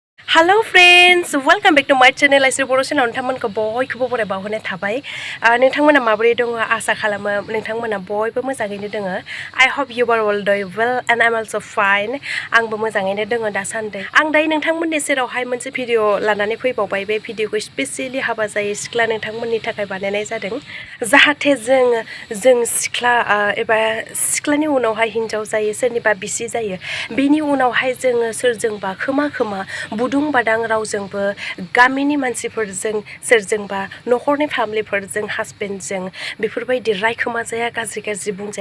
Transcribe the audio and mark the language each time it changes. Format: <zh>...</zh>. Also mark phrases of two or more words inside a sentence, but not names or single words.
<en>Hello friends, welcome back to my channel.</en> <brx>I बर' चेनेलाव नोंथांमोनखौ बयखौबो बरायबाव होनाय थाबाय। नोंथांमोना माबोरै दङ आसा खालामो नोंथांमोना बयबो मोजाङैनो दङ।</brx> <en>I hope you are all doing well and I'm also fine.</en> <brx>आंबो मोजाङैनो दङ दासान्दि। आं दायो नोंथांमोननि सेरावहाय मोनसे भिडिअ लानानै फैबावबाय। बे भिडिअखौ स्पेसियली हाबा जायै सिख्ला नोंथांमोननि थाखाय बानायनाय जादों। जाहाथे जों सिख्ला एबा सिख्लानि उनावहाय हिनजाव जायो सोरनिबा बिसि जायो। बेनि उनावहाय जोङो सोरजोंबा खोमा बुदुं बादां रावजोंबो गामिनि मानसिफोरजों सोरजोंबा नखरनि फेमिलिफोरजों हासबेन्डजों बेफोरबायदि रायखोमा जाया गाज्रि बुंजाया।</brx>